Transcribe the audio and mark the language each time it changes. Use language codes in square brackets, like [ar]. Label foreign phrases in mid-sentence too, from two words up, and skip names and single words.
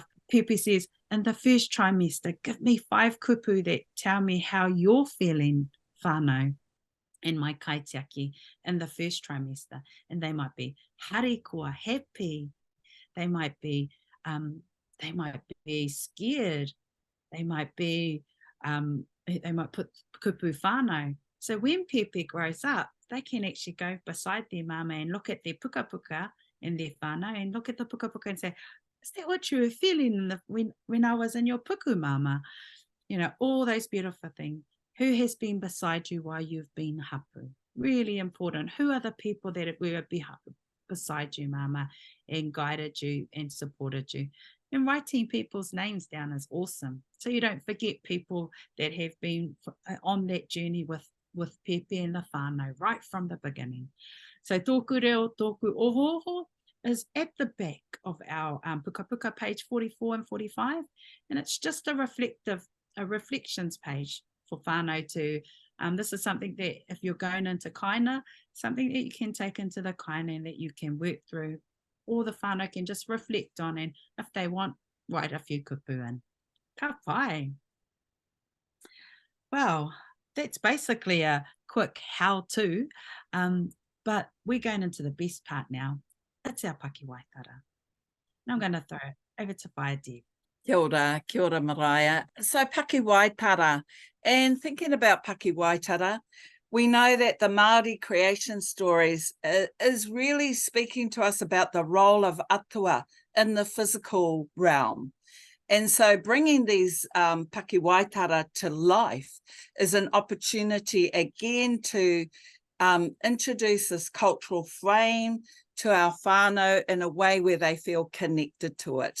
[en] Pepe says, in the first trimester, give me 5 kupu that tell me how you're feeling, whānau, in my kaitiaki in the first trimester. And they might be harikoa, happy. They might be scared. They might put [mi] kupu whānau. [en] So when Pepe grows up, they can actually go beside their mama and look at their puka puka and their whānau and look at the puka puka and say, is that what you were feeling when I was in your puku, mama? You know, all those beautiful things. Who has been beside you while you've been hapu? Really important. Who are the people that will be beside you, mama, and guided you and supported you? And writing people's names down is awesome. So you don't forget people that have been on that journey with Pepe and the whānau right from the beginning. So [mi] tōku reo, tōku ohoho [en] is at the back of our puka puka page 44 and 45. And it's just a reflections page for whānau to, this is something that if you're going into kaina, something that you can take into the kaina and that you can work through, or the whānau can just reflect on, and if they want, write a few kupu in. [mi] Ka pai. [en] Well, that's basically a quick how-to, but we're going into the best part now. It's our paki waitara. Now I'm going to throw it over to Whaiati. [mi] Kia ora Mariah. [en] So paki waitara, and thinking about paki waitara, we know that the Māori creation stories is really speaking to us about the role of atua in the physical realm. And so bringing these pakiwaitara to life is an opportunity again to introduce this cultural frame to our whānau in a way where they feel connected to it.